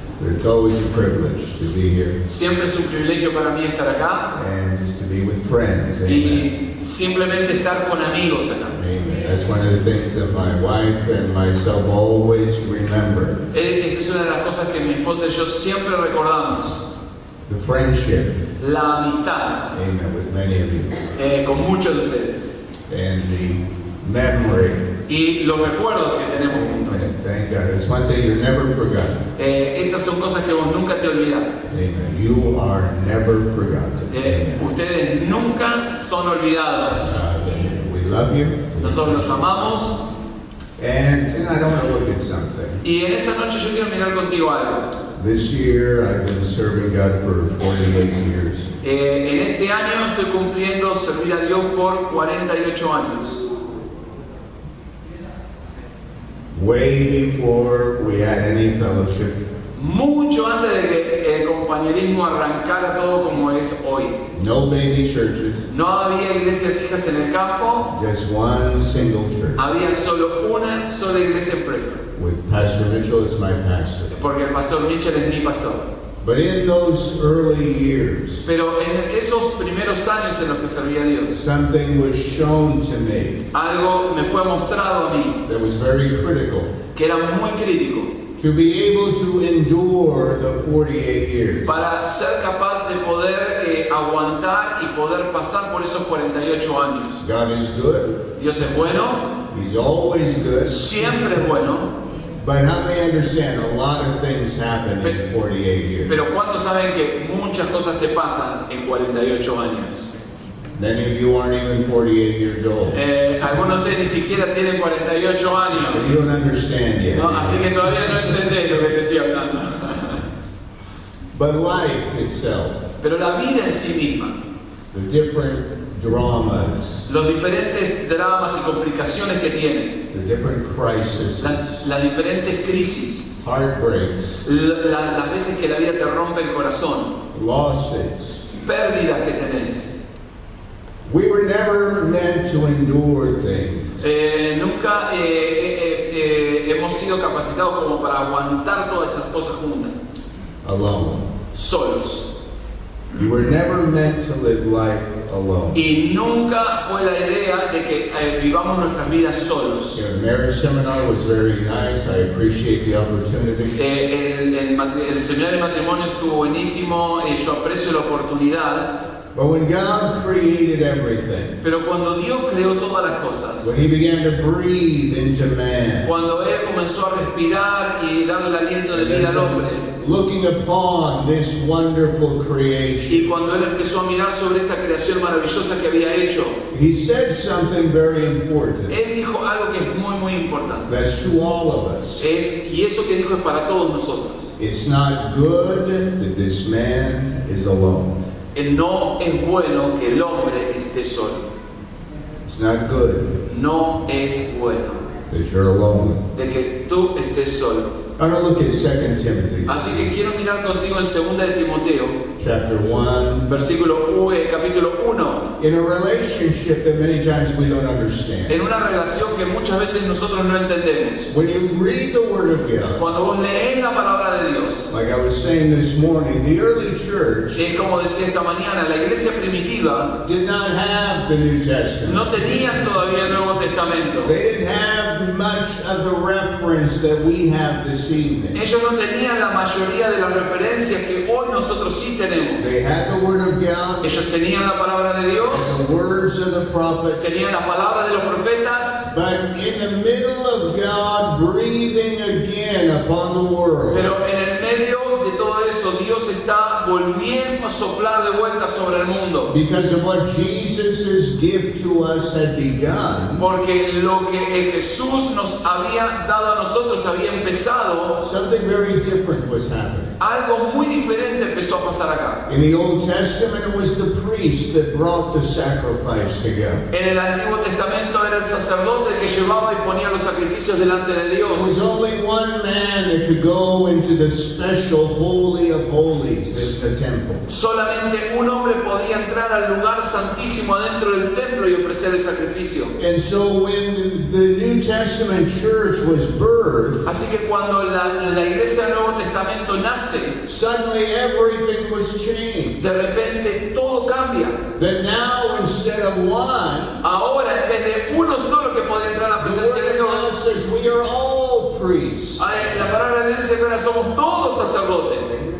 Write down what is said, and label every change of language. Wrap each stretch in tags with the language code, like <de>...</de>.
<en>It's always a privilege to be here.</en> <es>Siempre es un privilegio para mí estar acá.</es> <en>And just to be with friends.</en> <es>Y simplemente estar con amigos acá.</es> <en>Amen. That's one of the things that my wife and myself always remember.</en> <es>Esa es una de las cosas que mi esposa y yo siempre recordamos.</es> <en>The friendship.</en> <es>La amistad.</es> <en>Amen. With many of you.</en> <es>Con muchos de ustedes.</es> <en>And the memory.</en> <es>Y los recuerdos que tenemos juntos.</es> <en>Thank God. It's one thing you never forgot.</en> <es>Estas son cosas que vos nunca te olvidás.</es> <en>Amen. You are never forgotten.</en> <es>Ustedes nunca son olvidados.</es> <en>We love you.</en> <es>Nosotros los amamos.</es> <en>And tonight I want to look at something.</en> <es>Y en esta noche yo quiero mirar contigo algo.</es> <en>This year I've been serving God for 48 years.</en> <es>En este año estoy cumpliendo servir a Dios por 48 años.</es> <en>Way before we had any fellowship.</en> <es>Mucho antes de que el compañerismo arrancara todo como es hoy.</es> <en>No baby churches.</en> <es>No había iglesias hijas en el campo.</es> <en>Just one single church.</en> <es>Había solo una sola iglesia en Prescott.</es> <en>With Pastor Mitchell as my pastor.</en> <es>Porque el pastor Mitchell es mi pastor.</es> <en>But in those early years,</en> <es>pero en esos primeros años en los que servía a Dios,</es> <en>something was shown to me.</en> <es>Algo me fue mostrado a mí.</es> <en>That was very critical.</en> <es>Que era muy crítico.</es> <en>To be able to endure the 48 years.</en> <es>Para ser capaz de poder aguantar y poder pasar por esos 48 años.</es> <en>God is good.</en> <es>Dios es bueno.</es> <en>He's always good.</en> <es>Siempre es bueno.</es> <en>But how they understand a lot of things happen in 48 years.</en> <es>Pero ¿cuántos saben que muchas cosas te pasan en 48 años?</es> <en>Many of you aren't even 48 years old.</en> <es>Algunos de ustedes ni siquiera tienen 48 años.</es> <en>So you don't understand yet.</en> <es>No, así que todavía no entendés lo que te estoy hablando.</es> <en>But life itself.</en> <es>Pero la vida en sí misma.</es> <en>The different dramas.</en> <es>Los diferentes dramas y complicaciones que tiene.</es> <en>The different crises.</en> <es>Las diferentes crisis.</es> <en>Heartbreaks.</en> <es>Las veces que la vida te rompe el corazón.</es> <en>Losses.</en> <es>Pérdidas que tenés.</es> <en>We were never meant to endure things.</en> <es>Nunca hemos sido capacitados como para aguantar todas esas cosas juntas.</es> <en>Alone.</en> <es>Solos.</es> <en>You were never meant to live life alone.</en> <es>Y nunca fue la idea de que vivamos nuestras vidas solos.</es> <en>The marriage seminar was very nice. I appreciate the opportunity.</en> <es>El seminario de matrimonio estuvo buenísimo. Yo aprecio la oportunidad.</es> <en>But when God created everything,</en> <es>pero cuando Dios creó todas las cosas,</es> <en>when He began to breathe into man,</en> <es>cuando Él comenzó a respirar y darle el aliento de vida al hombre,</es> <en>looking upon this wonderful creation,</en> <es>y cuando Él empezó a mirar sobre esta creación maravillosa que había hecho,</es> <en>He said something very important.</en> <es>Él dijo algo que es muy muy importante.</es> <en>That's to all of us.</en> <es>Y eso que dijo es para todos nosotros.</es> <en>It's not good that this man is alone.</en> <es>No es bueno que el hombre esté solo.</es> <en>It's not good.</en> <es>No es bueno</es> <en>that you're alone.</en> <es>De que tú estés solo.</es> <en>I want to look at 2 Timothy.</en> <es>Así que quiero mirar contigo en 2 de Timoteo,</es> <en>chapter 1,</en> <es>capítulo 1.</es> <en>In a relationship that many times we don't understand.</en> <es>En una relación que muchas veces nosotros no entendemos.</es> <en>When you read the Word of God,</en> <es>cuando vos lees la palabra de Dios,</es> <en>like I was saying this morning, the early church,</en> <es>como decía esta mañana, la iglesia primitiva</es> <en>did not have the New Testament.</en> <es>No tenían todavía el Nuevo Testamento.</es> <en>They didn't have much of the reference that we have this evening.</en> <es>Ellos no tenían la mayoría de las referencias que hoy nosotros sí tenemos.</es> <en>They had the Word of God.</en> <es>Ellos tenían la palabra de Dios.</es> <en>The words of the prophets.</en> <es>Tenían la palabra de los profetas.</es> <en>But in the middle of God breathing again upon the world.</en> <es>Pero en el medio de todo eso, Dios está volviendo a soplar de vuelta sobre el mundo.</es> <en>Because of what Jesus' gift to us had begun.</en> <es>Porque lo que Jesús nos había dado a nosotros había empezado.</es> <en>Something very different was happening.</en> <es>Algo muy diferente empezó a pasar acá.</es> <en>In the Old Testament, it was the priest that brought the sacrifice to God.</en> <es>En el Antiguo Testamento era el sacerdote el que llevaba y ponía los sacrificios delante de</es> <en>There was</en> <es>Dios.</es> <en>only one man that could go into the special Holy of Holies, the temple.</en> <es>Solamente un hombre podía entrar al lugar santísimo adentro del templo y ofrecer el sacrificio.</es> <en>And so when the New Testament church was birthed,</en> <es>Así que cuando la iglesia del Nuevo Testamento nace,</es> <en>suddenly everything was changed.</en> <es>de repente todo cambia.</es> <en>That now instead of one,</en> <es>Ahora, en vez de uno solo que podía entrar a la</es> <en>the</en> <es>presencia de</es> <en>Word of God</en> <es>Dios,</es> <en>says we are all priests.</en> <es>la palabra de Dios dice que ahora somos todos sacerdotes.</es>